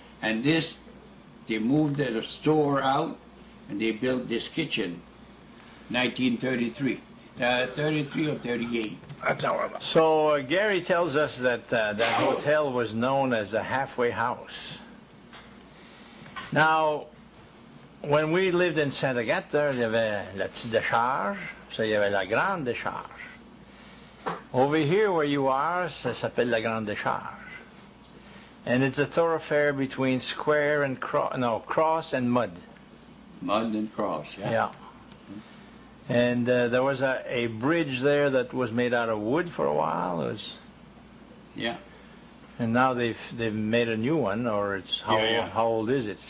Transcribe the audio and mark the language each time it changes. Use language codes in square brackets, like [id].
[en] And this, they moved the store out, and they built this kitchen, 1933. 33 or 38. That's all right. So Gary tells us that that hotel was known as the halfway house. Now, when we lived in Saint Agatha, [fr] il y avait la petite décharge, ça, il y avait la grande décharge. [en] Over here where you are, [fr] ça s'appelle la grande décharge. [en] And it's a thoroughfare between square and cross and mud. Mud and cross, yeah. Yeah. And there was a bridge there that was made out of wood for a while. It was, Yeah. and now they've made a new one, or it's how old is it?